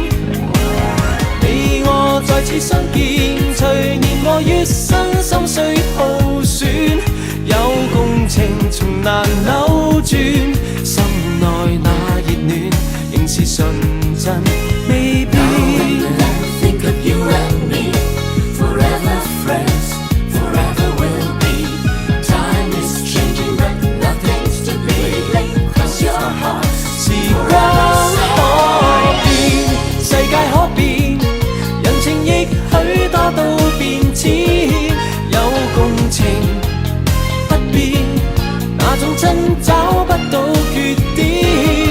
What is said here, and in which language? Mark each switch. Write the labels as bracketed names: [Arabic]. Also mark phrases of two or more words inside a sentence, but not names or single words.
[Cantonese] 你我再次相見，隨年和月身心碎耗損，有共情從難扭轉，心內那熱戀仍是純真未變。 [English] Think of you and me, forever friends. [Cantonese] 都變遷，有共情不變，那種真找不到缺點。